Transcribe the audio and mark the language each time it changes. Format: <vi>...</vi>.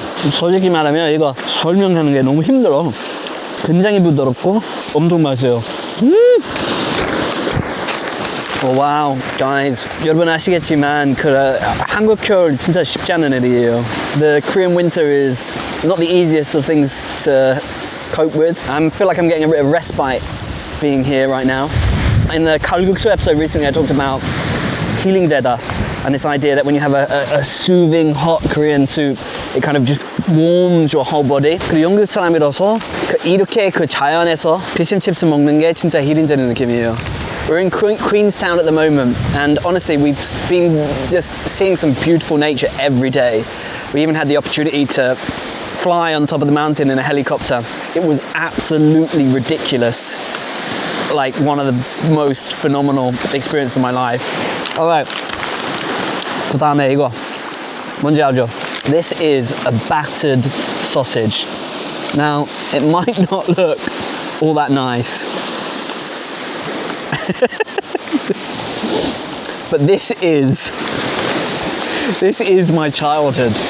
<ko>솔직히 말하면 이거 설명하는 게 너무 힘들어. 굉장히 부드럽고 엄청 맛있어요.</ko> <en>Oh, wow, guys.</en> <ko>여러분 아시겠지만 한국 겨울 진짜 쉽지 않은 일이에요.</ko> <en>The Korean winter is not the easiest of things to cope with. I feel like I'm getting a bit of respite being here right now. In the kalguksu episode recently, I talked about healing deda and this idea that when you have a soothing hot Korean soup, it kind of just warms your whole body.</en> <ko>그리고 영국 사람이라서 이렇게 자연에서 피쉬앤칩스 먹는 게 진짜 힐링되는 느낌이에요.</ko> <en>We're in Queenstown at the moment, and honestly, we've been just seeing some beautiful nature every day. We even had the opportunity to fly on top of the mountain in a helicopter. It was absolutely ridiculous. Like one of the most phenomenal experiences of my life. All right.</en> <ko>그 다음에 이거 뭔지 알죠?</ko> <en>This is a battered sausage. Now, it might not look all that nice. But this is my childhood.</en>